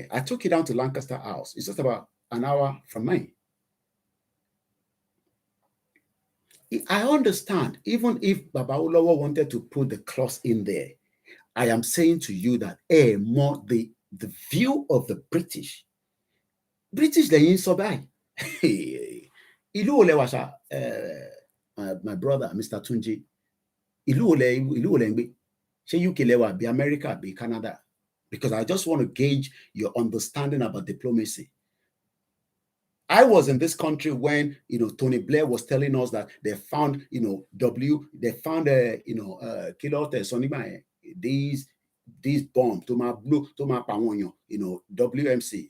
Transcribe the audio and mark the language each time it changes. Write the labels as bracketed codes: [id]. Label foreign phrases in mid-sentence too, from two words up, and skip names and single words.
[en] I took it down to Lancaster House. It's just about an hour from me. I understand, even if Baba Olowo wanted to put the clause in there, I am saying to you that more the view of the British [yo] lẹ́yìn sọ báyìí. Ìlú wo lẹ wà ṣá, [en] my brother Mr. Tunji, [yo] ìlú wo lẹ ń gbé? Ṣé UK lẹ wà bí America bí Canada? [en] Because I just want to gauge your understanding about diplomacy. I was in this country when, Tony Blair was telling us that they found, these bombs, WMC.